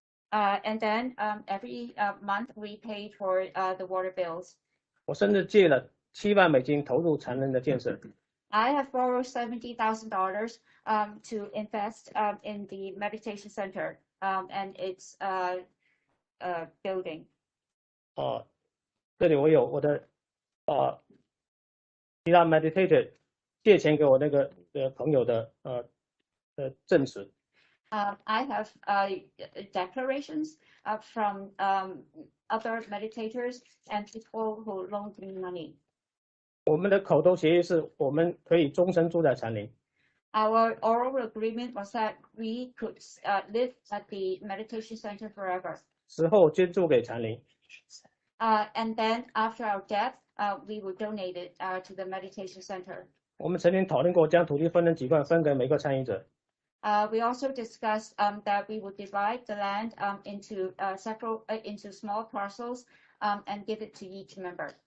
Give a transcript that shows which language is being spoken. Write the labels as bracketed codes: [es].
[en] And then every month we paid for the water bills. [zh] 我甚至借了7万美金投入禅林的建设。 [en] I have borrowed $70,000 to invest in the meditation center and its building. [zh] 这里我有我的其他 meditator 借钱给我那个朋友的证词。 [en] I have declarations from other meditators and people who loaned me money. [zh] 我们的口头协议是我们可以终身住在禅林。 [en] Our oral agreement was that we could live at the meditation center forever. [zh] 死后捐助给禅林。 [en] And then after our death, we would donate it to the meditation center. [zh] 我们曾经讨论过将土地分成几块，分给每个参与者。 [en] We also discussed that we would divide the land into into small parcels and give it to each member.